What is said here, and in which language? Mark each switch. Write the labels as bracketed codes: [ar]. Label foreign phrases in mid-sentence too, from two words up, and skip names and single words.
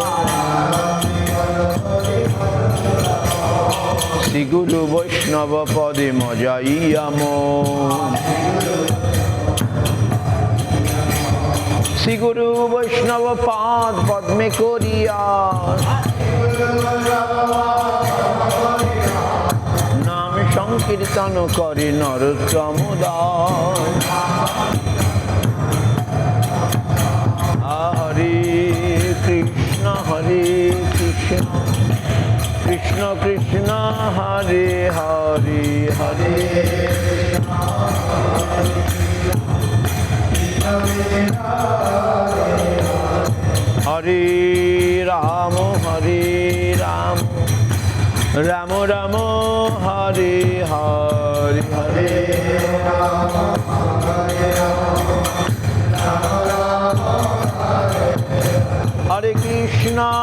[bn] শ্রী গুরু বৈষ্ণব পদে মজাইয়া মন, শ্রী গুরু বৈষ্ণব পাদ পদ্মে করিয়া, নাম সংকীর্তন করে নরোত্তম দাস, [sa] হরে কৃষ্ণ কৃষ্ণ কৃষ্ণ হরে হরে, হরে হরে রাম রাম রাম হরে হরে, হরে হরে কৃষ্ণ